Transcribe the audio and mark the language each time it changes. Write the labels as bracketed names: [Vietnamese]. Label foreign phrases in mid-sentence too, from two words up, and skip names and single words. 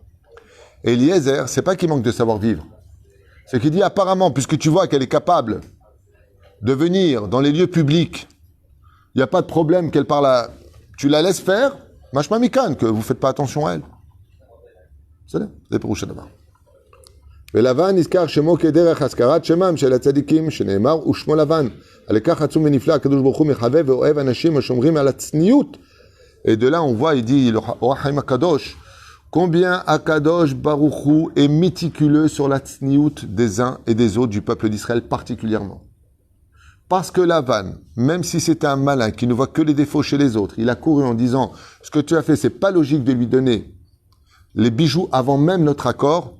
[French] Et Eliezer, c'est pas qu'il manque de savoir-vivre. C'est qu'il dit, apparemment, puisque tu vois qu'elle est capable de venir dans les lieux publics, il n'y a pas de problème qu'elle parle à... Tu la laisses faire, [Hebrew] משמע מכאן, [French] que vous ne faites pas attention à elle. C'est pour d'abord. [Hebrew] ולבן נזכר שמו כדרך הזכרת שמם של הצדיקים שנאמר ושמו לבן. על כך עצום ונפלא הקדוש ברוך הוא מחבב ואוהב אנשים השומרים על הצניעות [French] Et de là, on voit, il dit, le Rahim Akadosh, combien [Hebrew] הקדוש ברוך הוא [French] est méticuleux sur la tsniout des uns et des autres du peuple d'Israël particulièrement. Parce que Lavan, même si c'était un malin qui ne voit que les défauts chez les autres, il a couru en disant, ce que tu as fait, c'est pas logique de lui donner les bijoux avant même notre accord.